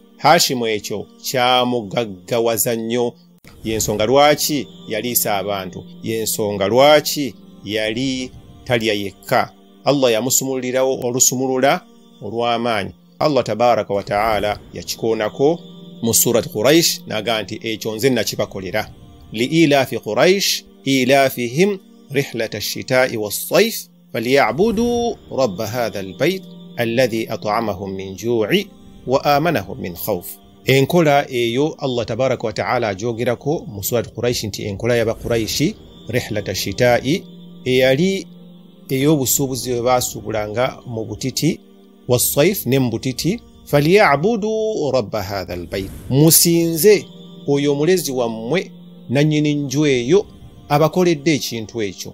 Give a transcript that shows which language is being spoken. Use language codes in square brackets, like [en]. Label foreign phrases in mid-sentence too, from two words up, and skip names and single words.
[lg] Hashimu ekyo kyamugaggawaza nnyo, yensonga lwaki yaliisa abantu, yensonga lwaki yali talya yekka. Allah yamusumulirawo olusumulula olw'amaanyi. Allah [ar] تبارك وتعالى [lg] yakikoonako mu surat Quraish n'agamba nti ekyo nze nakibakolera. [ar] لإيلاف قريش إيلافهم رحلة الشتاء والصيف فليعبدوا رب هذا البيت الذي أطعمهم من جوع وآمنهم من خوف. [lg] Enkola eyo Allah [ar] تبارك وتعالى [lg] ajogerako mu surat Quraish nti enkola y'Abakuraishi [ar] رحلة الشتاء [lg] eyali ey'obusuubuzi bwe baasuubulanga mu butiti was-sayf ne mu butiti. [ar] فليعبدوا رب هذا البيت, [lg] musinze oyo omulezi wammwe nannyini nju eyo abakoledde ekintu ekyo.